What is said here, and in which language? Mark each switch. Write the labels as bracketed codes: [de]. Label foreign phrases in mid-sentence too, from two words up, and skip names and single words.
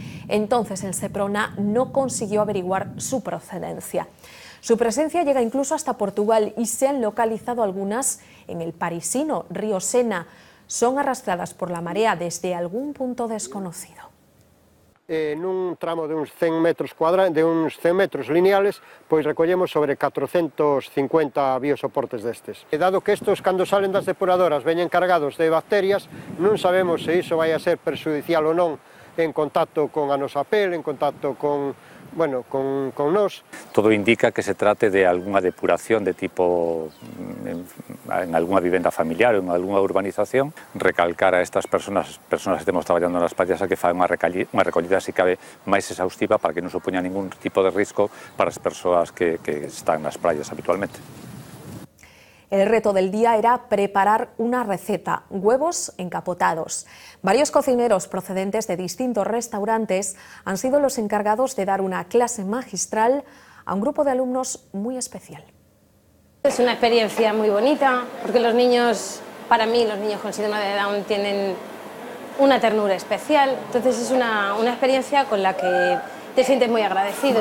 [es] Entonces el Seprona no consiguió averiguar su procedencia. Su presencia llega incluso hasta Portugal y se han localizado algunas en el parisino río Sena. Son arrastradas por la marea desde algún punto desconocido. [gl] En un tramo de uns 100 metros lineales, pois recollemos sobre 450 biosoportes destes. E dado que estos, cando salen das depuradoras, veñen cargados de bacterias, non sabemos se iso vai a ser perxudicial ou non en contacto con a nosa pel, en contacto con nós. Todo indica que se trate de algunha depuración de tipo en algunha vivenda familiar ou en algunha urbanización. Recalcar a estas personas que estemos traballando nas playas a que fan unha recollida, se cabe, máis exhaustiva para que non supoña ningún tipo de risco para as persoas que están nas playas habitualmente. [es] El reto del día era preparar una receta, huevos encapotados. Varios cocineros procedentes de distintos restaurantes han sido los encargados de dar una clase magistral a un grupo de alumnos muy especial. Es una experiencia muy bonita, porque los niños, para mí, los niños con síndrome de Down tienen una ternura especial, entonces es una experiencia con la que te sientes muy agradecido.